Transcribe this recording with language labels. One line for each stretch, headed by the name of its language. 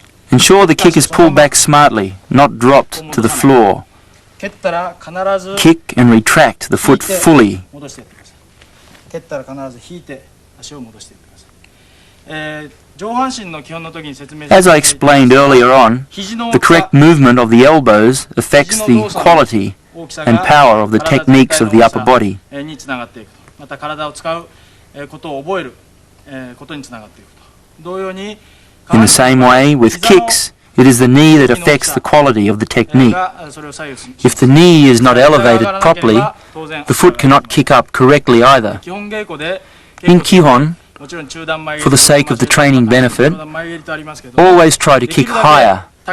English: Ensure the kick is pulled back smartly, not dropped to the floor.
Japanese: 蹴ったら必ず
English: Kick and retract the foot fully.
Japanese: 戻していってください。蹴ったら必ず引いて足を戻していってください。上半身の基本の時に説明し
English: As I explained earlier on, the correct movement of the elbows affects the quality and power of the techniques of the upper body.
Japanese: につながっていくと。また体を使うことを覚えることにつながっていくと。同様に
English: In the same way, with kicks, it is the knee that affects the quality of the technique. If the knee is not elevated properly, the foot cannot kick up correctly either. In Kihon, for the sake of the training benefit, always try to kick higher.